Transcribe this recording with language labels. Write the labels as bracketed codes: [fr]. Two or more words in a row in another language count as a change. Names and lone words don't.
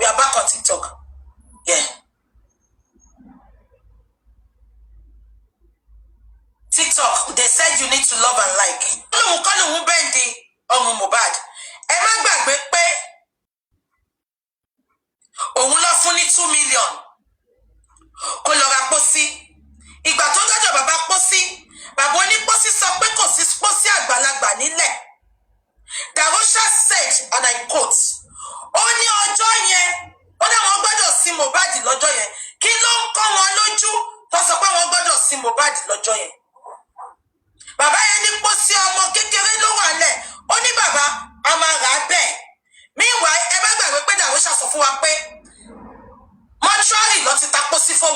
[en] Yeah. TikTok, they said you need to love and like. [yo] Kọ́lùmù bẹ́ndì ọmọ Mohbad. Ẹ má gbàgbé pé òun lọ fún ní 2 million. Kó lọ ra pósí. Ìgbà tó dọ́jọ́ bàbá pósí, bàbá onípósí sọ pé kò sí pósí àgbàlagbà nílẹ̀. [en] Darosha said, and I quote, [yo] ó ní ọjọ́ yẹn, ó ní àwọn gbọ́dọ̀ sin Mohbad lọ́jọ́ yẹn. Kí ló ń kọ́ wọn lójú tó sọ pé wọ́n gbọ́dọ̀ sin Mohbad lọ́jọ́ yẹn? Bàbá yẹn ní pósí ọmọ kékeré ló wà lẹ̀. Ó ní bàbá, a máa rà á bẹ́ẹ̀. Meanwhile, ẹ bá gbàgbé pé Darosha sọ fún wa pé mọ́ṣúárì ló ti ta pósí fóun.